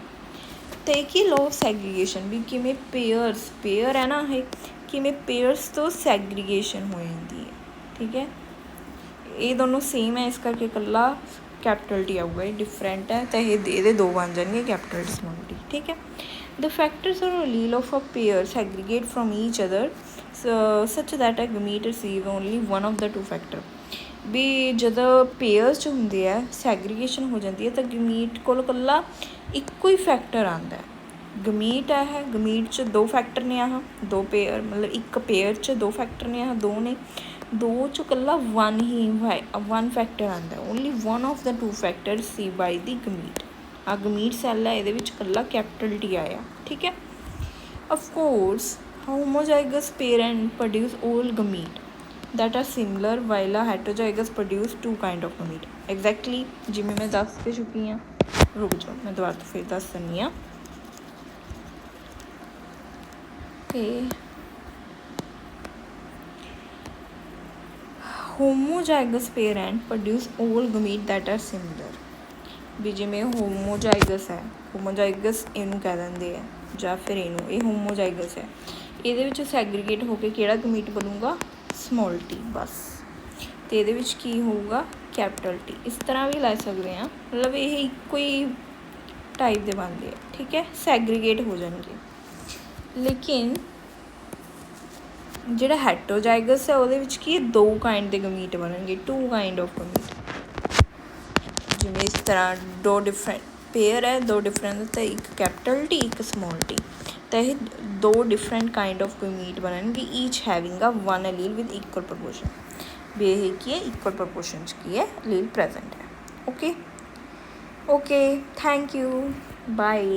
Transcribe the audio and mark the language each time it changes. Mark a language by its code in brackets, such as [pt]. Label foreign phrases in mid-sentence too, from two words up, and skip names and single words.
[pa] ਅਤੇ ਇਹ ਕੀ [en] law of segregation, [pa] ਵੀ ਕਿਵੇਂ ਪੇਅਰ ਹੈ ਨਾ, ਇਹ ਕਿਵੇਂ ਪੇਅਰਸ ਤੋਂ ਸੈਗਰੀਗੇਸ਼ਨ ਹੋ ਜਾਂਦੀ ਹੈ। ਠੀਕ ਹੈ, ਇਹ ਦੋਨੋਂ ਸੇਮ ਹੈ, ਇਸ ਕਰਕੇ ਇਕੱਲਾ [en] capital T [pa] ਆਊਗਾ, ਇਹ ਡਿਫਰੈਂਟ ਹੈ ਤਾਂ ਇਹਦੇ ਦੋ ਬਣ ਜਾਣਗੇ, [en] capital T small T. [pa] ਠੀਕ ਹੈ, [en] the factors or allele of a pair segregate from each other such that a gamete receive only one of the two factor। [pa] ਵੀ ਜਦੋਂ ਪੇਅਰਸ 'ਚ ਹੁੰਦੇ ਆ, ਸੈਗਰੀਗੇਸ਼ਨ ਹੋ ਜਾਂਦੀ ਹੈ ਤਾਂ ਗਮੀਟ ਕੋਲ ਇਕੱਲਾ ਇੱਕੋ ਹੀ ਫੈਕਟਰ ਆਉਂਦਾ। ਗਮੀਟ ਹੈ, ਗਮੀਟ 'ਚ ਦੋ ਫੈਕਟਰ ਨੇ, ਆਹ ਦੋ ਪੇਅਰ, ਮਤਲਬ ਇੱਕ ਪੇਅਰ 'ਚ ਦੋ ਫੈਕਟਰ ਨੇ, ਆਹ ਦੋ ਨੇ, ਦੋ 'ਚ ਇਕੱਲਾ [en] one factor [pa] ਆਉਂਦਾ, [en] only one of the two factor receive by the gamete. [pa] ਆ ਗਮੀਟ ਸੈੱਲ ਹੈ, ਇਹਦੇ ਵਿੱਚ ਇਕੱਲਾ [en] capital T [pa] ਆਇਆ। ਠੀਕ ਹੈ, [en] of course homozygous parent produce all gamete that are similar while a heterozygous produce two kind of gamete। [pa] exactly ਜਿਵੇਂ ਮੈਂ ਦੱਸ ਕੇ ਚੁੱਕੀ ਹਾਂ, ਰੁਕ ਜਾਓ ਮੈਂ ਦੁਬਾਰਾ ਤੋਂ ਫਿਰ ਦੱਸ ਦਿੰਦੀ ਹਾਂ। [en] ਤੇ homozygous parent produce all gamete that are similar। [pa] ਵੀ ਜਿਵੇਂ ਹੋਮੋਜ਼ਾਈਗਸ ਹੈ, ਹੋਮੋਜ਼ਾਈਗਸ ਇਹਨੂੰ ਕਹਿ ਦਿੰਦੇ ਆ, ਜਾਂ ਫਿਰ ਇਹਨੂੰ, ਇਹ ਹੋਮੋਜ਼ਾਈਗਸ ਹੈ, ਇਹਦੇ ਵਿੱਚ ਸੈਗਰੀਗੇਟ ਹੋ ਕੇ ਕਿਹੜਾ ਗਮੀਟ ਬਣੂਗਾ, [en] small T [pa] ਬਸ। ਤੇ ਇਹਦੇ ਵਿੱਚ ਕੀ ਹੋਊਗਾ, [en] capital T. [pa] ਇਸ ਤਰ੍ਹਾਂ ਵੀ ਲੈ ਸਕਦੇ ਹਾਂ, ਮਤਲਬ ਇਹ ਇੱਕੋ ਹੀ ਟਾਈਪ ਦੇ ਬਣਦੇ ਆ, ਠੀਕ ਹੈ, ਸੈਗਰੀਗੇਟ ਹੋ ਜਾਣਗੇ। ਲੇਕਿਨ ਜਿਹੜਾ ਹੈਟਰੋਜ਼ਾਈਗਸ ਹੈ ਉਹਦੇ ਵਿੱਚ ਕੀ ਦੋ ਕਾइंड ਦੇ ਗਮੀਟ ਬਣਨਗੇ, 2 [en] kind of gamete. [pa] ਜਿਵੇਂ ਇਸ ਤਰ੍ਹਾਂ ਦੋ [en] different pair [pa] ਹੈ, ਦੋ ਡਿਫਰੈਂਟ, ਤਾਂ ਇੱਕ [en] capital T [pa] ਇੱਕ [en] small T, [pa] ਤਾਂ ਇਹ ਦੋ [en] different kind of [pa] ਗਮੀਟ ਬਣਨਗੇ, [en] each having a 1 allele with equal proportion. [pa] ਵੀ ਇਹ ਕੀ ਹੈ, [en] equal proportion [pa] 'ਚ ਕੀ ਹੈ, [en] allele present [pa] ਹੈ। [en] okay okay, thank you, bye.